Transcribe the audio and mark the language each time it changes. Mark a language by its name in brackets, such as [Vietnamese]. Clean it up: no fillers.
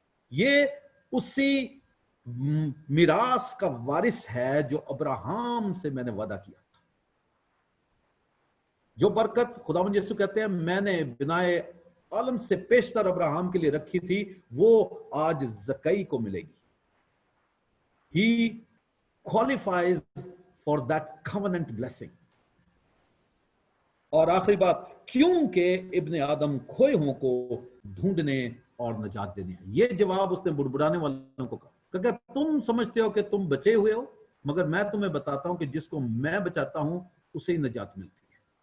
[Urdu] یہ اسی میراث کا وارث ہے جو ابراہم سے میں نے وعدہ کیا تھا. جو برکت خداوند یسوع کہتے ہیں میں نے بنائے عالم سے پیشتر ابراہم کے لیے رکھی تھی, وہ آج زکئی کو ملے گی. [English] He qualifies for that covenant blessing. [Urdu] اور آخری بات, کیونکہ ابن آدم کھوئے ہوں کو ڈھونڈنے اور نجات دینے ہیں. یہ جواب اس نے بڑبڑانے والوں کو کہا کہ تم سمجھتے ہو کہ تم بچے ہوئے ہو, مگر میں تمہیں بتاتا ہوں کہ جس کو میں بچاتا ہوں اسے ہی نجات ملتی ہے.